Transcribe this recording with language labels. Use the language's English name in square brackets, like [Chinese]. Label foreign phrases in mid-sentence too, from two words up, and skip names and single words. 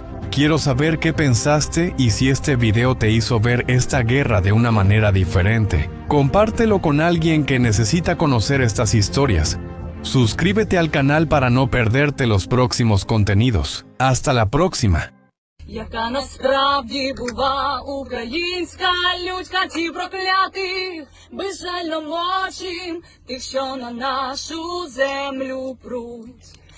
[Spanish] Quiero saber qué pensaste y si este video te hizo ver esta guerra de una manera diferente. Compártelo con alguien que necesita conocer estas historias. Suscríbete al canal para no perderte los próximos contenidos. Hasta la próxima. [Ukrainian] Яка насправді була українська лють катів проклятих, безжально мочим тих, що на нашу землю пруть.